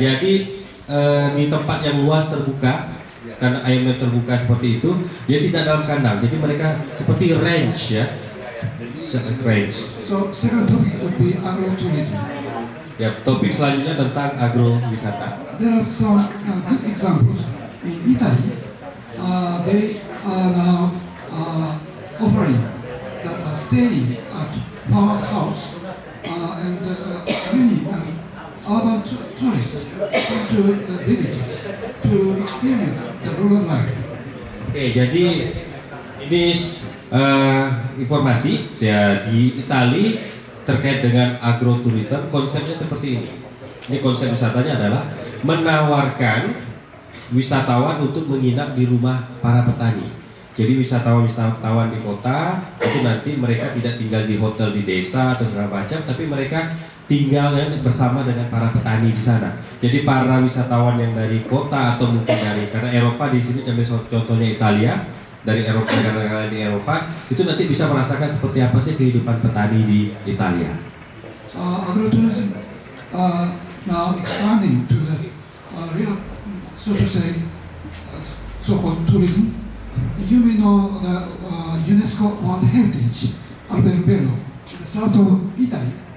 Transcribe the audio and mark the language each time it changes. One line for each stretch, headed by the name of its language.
Indonesian: Jadi di tempat yang luas terbuka, karena ayamnya terbuka seperti itu, dia tidak dalam kandang. Jadi mereka seperti range ya, range.
English: So second topic would be agrotourism.
Indonesian: Ya, topik selanjutnya tentang agrowisata.
English: There are some good examples in Italy. They are now offering that staying at farmer's house and many urban tourists come to the villages to experience the rural life.
Indonesian: Oke, jadi ini informasi ya di Italia terkait dengan agroturism. Konsepnya seperti ini. Ini konsep wisatanya adalah menawarkan wisatawan untuk menginap di rumah para petani. Jadi wisatawan di kota itu nanti mereka tidak tinggal di hotel di desa atau segala macam, tapi mereka tinggal bersama dengan para petani di sana. Jadi para wisatawan yang dari kota atau mungkin karena Eropa di sini contohnya Italia, dari Eropa, negara-negara di Eropa itu nanti bisa merasakan seperti apa sih kehidupan petani di Italia.
English: Agrotourism now expanding to the real, so to say, so-called tourism. You may know the UNESCO World Heritage Alberobello, the south of Italy.